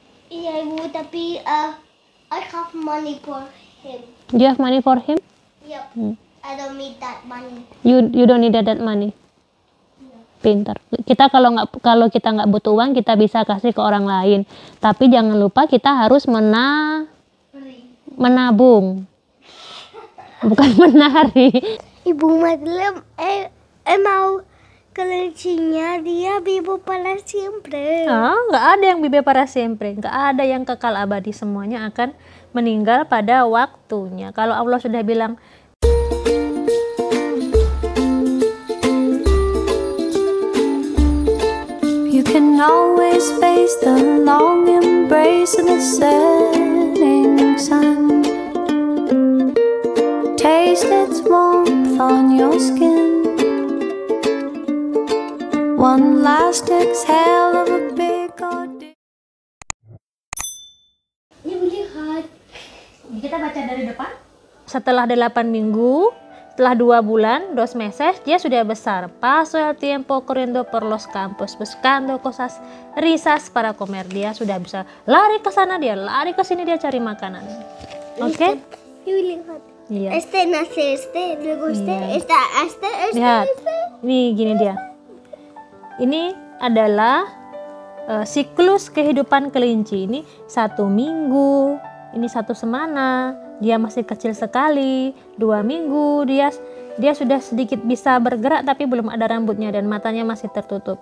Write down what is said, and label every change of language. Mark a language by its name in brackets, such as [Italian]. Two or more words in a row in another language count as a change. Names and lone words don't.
[Indonesian] Iya ibu, tapi [English] I have money for him. You have money for him? Yep. I don't need that money. You don't need that money. [Indonesian] Pintar. Kita kalau kita nggak butuh uang, kita bisa kasih ke orang lain. Tapi jangan lupa kita harus menabung. Bukan menari. Ibu Madeleine, mau kelincinya dia [Spanish] vivo para siempre. [Indonesian] Nggak ada yang [Spanish] vive para siempre. [Indonesian] Nggak ada yang kekal abadi. Semuanya akan meninggal pada waktunya. Kalau Allah sudah bilang, [English] you can always face the long embrace of the setting sun. Taste its warmth on your skin. One last exhale of a big ordeal. [Indonesian] Ibu lihat. kita baca dari depan. Setelah 8 minggu, setelah 2 bulan, 2 meses, dia sudah besar. [Spanish] Pasó el tiempo corriendo por los campos, buscando cosas risas para comer. [Indonesian] Dia sudah bisa lari ke sana, dia lari ke sini, dia cari makanan. Oke? Ibu lihat. Iya. [Spanish] Nace luego [Indonesian] Iya. [Spanish] este. [Indonesian] Lihat. Ini gini dia. Ini adalah siklus kehidupan kelinci. Ini 1 minggu, ini 1 semana, dia masih kecil sekali. 2 minggu dia sudah sedikit bisa bergerak tapi belum ada rambutnya dan matanya masih tertutup.